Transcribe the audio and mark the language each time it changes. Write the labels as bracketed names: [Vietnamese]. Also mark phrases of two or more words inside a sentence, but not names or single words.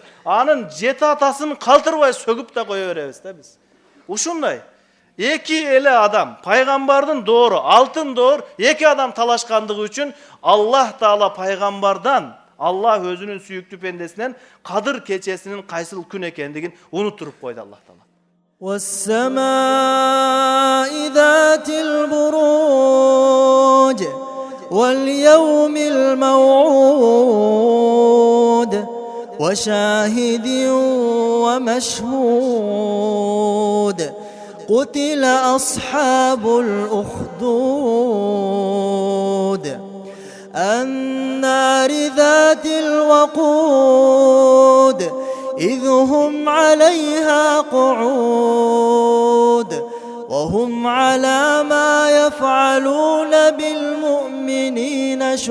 [Kyrgyz] Анын жети атасын калтырбай сөгүп да кое беребиз да биз. Ушундай эки эле адам, пайгамбардын доору, алтын доор, эки адам талашкандыгы үчүн Аллах Таала пайгамбардан, Аллах өзүнүн сүйүктүү пендесинен Кадыр кечесинин кайсыл күн экендигин унуттуруп койду Аллах Таала. [Arabic] والسماء ذات البروج واليوم الموعود وشاهد ومشهود قتل أصحاب الأخدود النار ذات الوقود إذ هم عليها قعود وهم على ما يفعلون بالمؤمنين